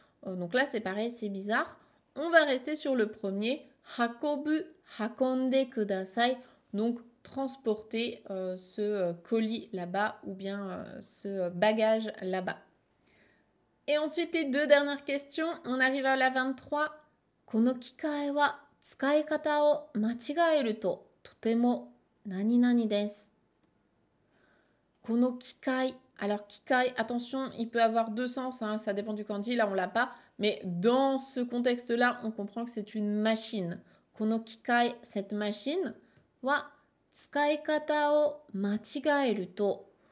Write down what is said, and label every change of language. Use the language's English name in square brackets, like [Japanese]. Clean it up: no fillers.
[French] Donc là, c'est pareil, c'est bizarre. On va rester sur le premier. [Japanese] Hakobu, hakonde kudasai. [French] Donc, transporter ce colis là-bas ou bien ce bagage là-bas. Et ensuite, les deux dernières questions. On arrive à la 23. [Japanese] この機械は使い方を間違えるととても何々です。この機械. [French] Alors, kikai, attention, il peut avoir deux sens, hein, ça dépend du kanji, là on l'a pas, mais dans ce contexte-là, on comprend que c'est une machine. [Japanese] Kono kikai, [French] cette machine, [Japanese] wa tsukaikata o machigaeru to.